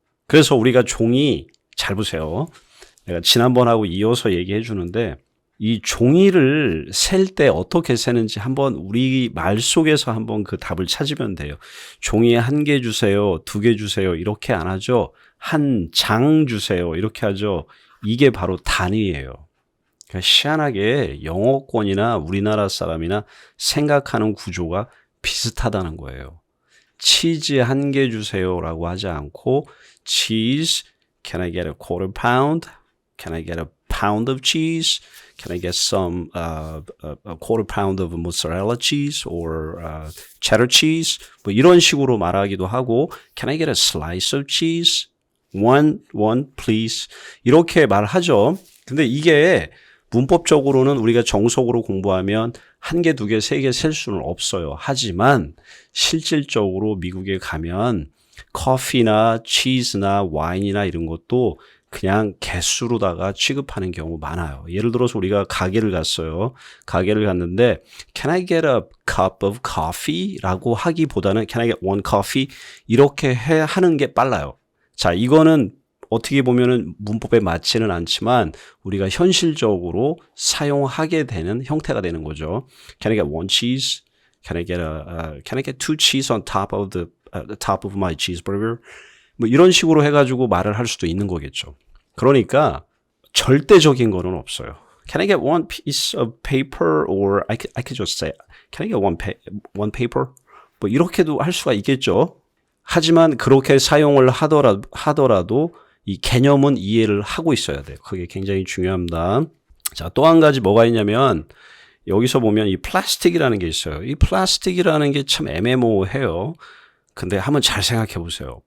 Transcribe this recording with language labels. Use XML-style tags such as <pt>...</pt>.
<ko>그래서 우리가 종이, 잘 보세요. 내가 지난번하고 이어서 얘기해 주는데 이 종이를 셀 때 어떻게 세는지 한번 우리 말 속에서 한번 그 답을 찾으면 돼요. 종이에 1개 주세요, 2개 주세요 이렇게 안 하죠. 1장 주세요 이렇게 하죠. 이게 바로 단위예요. 그러니까 희한하게 영어권이나 우리나라 사람이나 생각하는 구조가 비슷하다는 거예요. 치즈 1개 주세요라고 하지 않고</ko> <en>cheese, can I get a quarter pound? Can I get a pound of cheese? Can I get some a quarter pound of mozzarella cheese or cheddar cheese?</en> <ko>뭐 이런 식으로 말하기도 하고</ko> <en>Can I get a slice of cheese? One please.</en> <ko>이렇게 말하죠. 근데 이게 문법적으로는 우리가 정석으로 공부하면 1개, 2개, 3개 셀 수는 없어요. 하지만 실질적으로 미국에 가면 커피나 치즈나 와인이나 이런 것도 그냥 개수로다가 취급하는 경우 많아요. 예를 들어서 우리가 가게를 갔어요. 가게를 갔는데</ko> <en>Can I get a cup of coffee?</en> <ko>라고 하기보다는</ko> <en>Can I get one coffee?</en> <ko>이렇게 하는 게 빨라요. 자, 이거는 어떻게 보면은 문법에 맞지는 않지만 우리가 현실적으로 사용하게 되는 형태가 되는 거죠.</ko> <en>Can I get one cheese? Can I get two cheese on top of the top of my cheeseburger?</en> <ko>뭐 이런 식으로 해가지고 말을 할 수도 있는 거겠죠. 그러니까 절대적인 거는 없어요.</ko> <en>Can I get one piece of paper or I could just say Can I get one paper?</en> <ko>뭐 이렇게도 할 수가 있겠죠. 하지만 그렇게 사용을 하더라도 이 개념은 이해를 하고 있어야 돼요. 그게 굉장히 중요합니다. 자, 또 한 가지 뭐가 있냐면 여기서 보면 이 플라스틱이라는 게 있어요. 이 플라스틱이라는 게 참 애매모호해요. 근데 한번 잘 생각해 보세요.</ko>